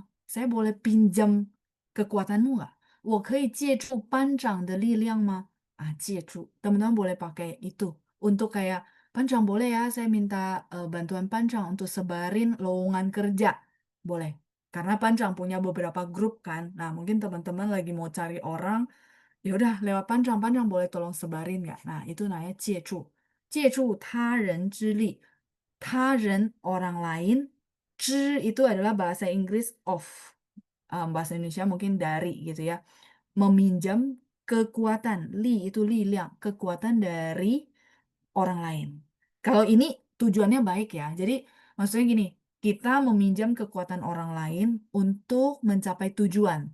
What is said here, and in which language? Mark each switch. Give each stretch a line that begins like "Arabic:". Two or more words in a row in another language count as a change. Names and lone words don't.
Indonesian: Saya boleh pinjam kekuatanmu nggak?
Chinese: 我可以借助班长的力量吗? 借助.
Indonesian: Teman-teman boleh pakai itu untuk kayak 班长 boleh ya, saya minta bantuan 班长 untuk sebarin lowongan kerja. Boleh. Karena 班长 punya beberapa grup kan. Nah, mungkin teman-teman lagi mau cari orang, ya udah lewat 班长 boleh tolong sebarin nggak? Nah, itu namanya
Chinese: 借助。借助他人之力，他人
Indonesian: orang lain, 之 itu adalah bahasa Inggris of, bahasa Indonesia mungkin dari gitu ya. Meminjam kekuatan, li itu liang, kekuatan dari orang lain. Kalau ini tujuannya baik ya. Jadi maksudnya gini, kita meminjam kekuatan orang lain untuk mencapai tujuan.